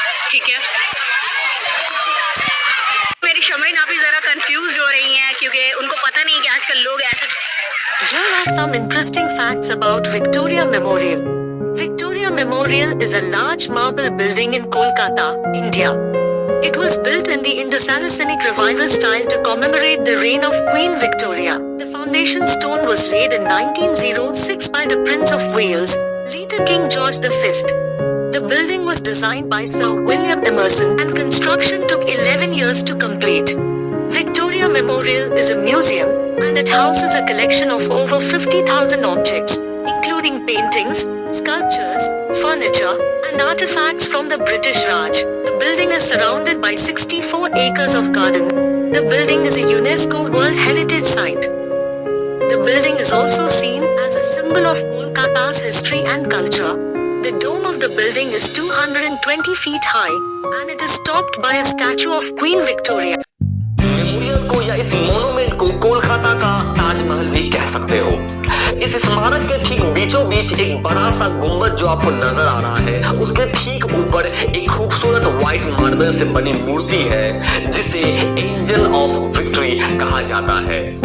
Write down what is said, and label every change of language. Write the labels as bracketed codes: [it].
[hi] ठीक है, मेरी शमई नापी जरा कंफ्यूज हो रही हैं क्योंकि उनको पता नहीं कि आजकल लोग ऐसे। [en] Here are some interesting facts about Victoria Memorial. Victoria Memorial is a large marble building in Kolkata, India. It was built in the Indo-Saracenic Revival style to commemorate the reign of Queen Victoria. The foundation stone was laid in 1906 by the Prince of Wales, later King George V. The building was designed by Sir William Emerson and construction took 11 years to complete. Victoria Memorial is a museum and it houses a collection of over 50,000 objects, including paintings, sculptures, furniture, and artifacts from the British Raj. The building is surrounded by 64 acres of garden. The building is a UNESCO World Heritage Site. The building is also seen as a symbol of Kolkata's history and culture. The dome of the building is 220 feet high, and it is topped by a statue of Queen Victoria. [hi] Memorial को या इस monument को कोलकाता का ताजमहल भी कह सकते हो। इस स्मारक के ठीक बीचों बीच एक बड़ा सा गुंबद जो आपको नजर आ रहा है, उसके ठीक ऊपर एक खूबसूरत व्हाइट मार्बल से बनी मूर्ति है जिसे एंजल ऑफ विक्ट्री कहा जाता है।